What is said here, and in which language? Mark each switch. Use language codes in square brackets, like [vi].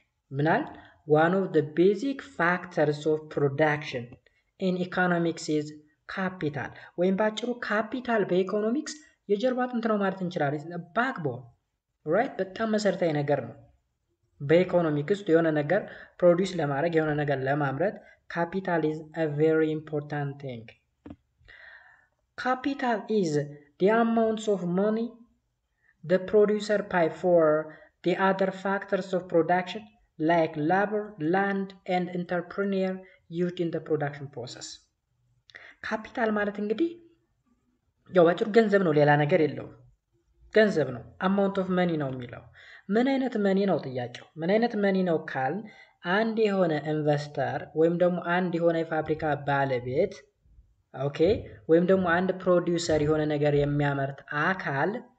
[am] ምናል [en] one of the basic factors of production in economics is capital [am] ወይም ባጭሩ ካፒታል በኢኮኖሚክስ የጀርባ አጥንት ነው ማለት እንችላለን። ባክቦን ራይት፣ በጣም መሰረታዊ ነገር ነው። በኢኮኖሚክስ ውስጥ የሆነ ነገር ፕሮዲውስ ለማድረግ የሆነ ነገር ለማምረት ካፒታል [en] is a very important thing. Capital is the amounts of money the producer pay for the other factors of production like labor, land and entrepreneur used in the production process. [am] ካፒታል ማለት እንግዲህ ያው ባጭሩ ገንዘብ ነው፣ ሌላ ነገር የለውም። ገንዘብ ነው። [en] አማውንት ኦፍ መኒ [am] ነው የሚለው። ምን አይነት መኒ ነው ጥያቄው? ምን አይነት መኒ ነው ካል አንድ የሆነ ኢንቨስተር ወይም ደግሞ አንድ የሆነ የፋብሪካ ባለቤት ኦኬ፣ ወይም ደግሞ አንድ ፕሮዲውሰር የሆነ ነገር የሚያመርት አካል